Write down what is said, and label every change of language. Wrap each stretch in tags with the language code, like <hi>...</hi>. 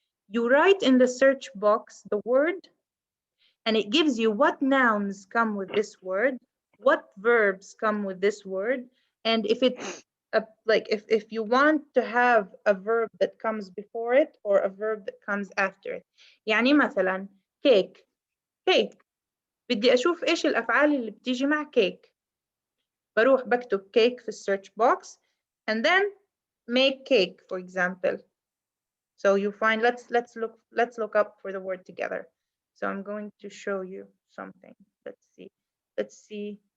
<en>You write in the search box the word, and it gives you what nouns come with this word, what verbs come with this word, and if it's if you want to have a verb that comes before it or a verb that comes after it.</en> <ar>يعني مثلا cake. cake بدي اشوف ايش الافعال اللي بتيجي مع cake. بروح بكتب</ar> <en>cake</en> <ar>في السيرش</ar> <en>box and then make cake, for example. So you find, let's look up for the word together. So I'm going to show you something. Let's see.</en>